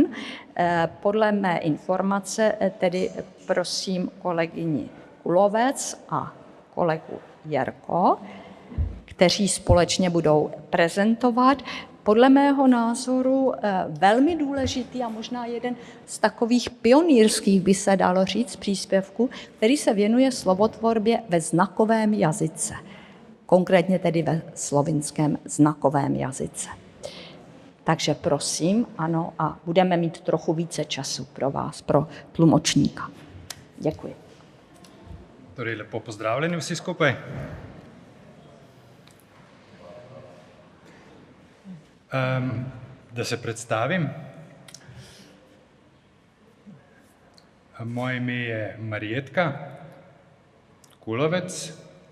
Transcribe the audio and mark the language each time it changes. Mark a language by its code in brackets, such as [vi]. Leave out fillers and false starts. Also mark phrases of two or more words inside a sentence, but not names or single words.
[cs] Podle mé informace tedy prosím kolegyni Kulovec a kolegu Jerko, kteří společně budou prezentovat podle mého názoru velmi důležitý a možná jeden z takových pionýrských, by se dalo říct, příspěvků, který se věnuje slovotvorbě ve znakovém jazyce. Konkrétně tedy ve slovinském znakovém jazyce. Takže prosím, ano, a budeme mít trochu více času pro vás, pro tlumočníka. Děkuji. [sl] Torej, lepo pozdravljeni vsi skupaj. Da se predstavim. Moje ime je Marietka Kulovec.